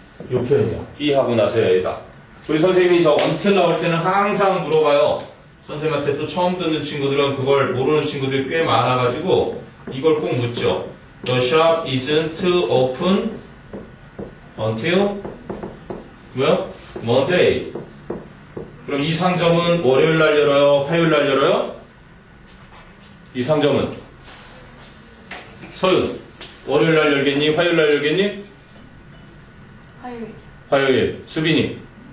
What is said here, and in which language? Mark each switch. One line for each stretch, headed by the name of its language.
Korean: 요 표현이요. B 하고 나서야 A다. 우리 선생님이 저 until 나올 때는 항상 물어봐요. 선생님한테 또 처음 듣는 친구들은 그걸 모르는 친구들이 꽤 많아가지고 이걸 꼭 묻죠.
English: The shop isn't open until
Korean: 뭐야?
English: Monday.
Korean: 그럼 이 상점은 월요일 날 열어요? 화요일 날 열어요? 이 상점은 서윤 월요일 날 열겠니? 화요일 날 열겠니? 화요일. 화요일. 수빈이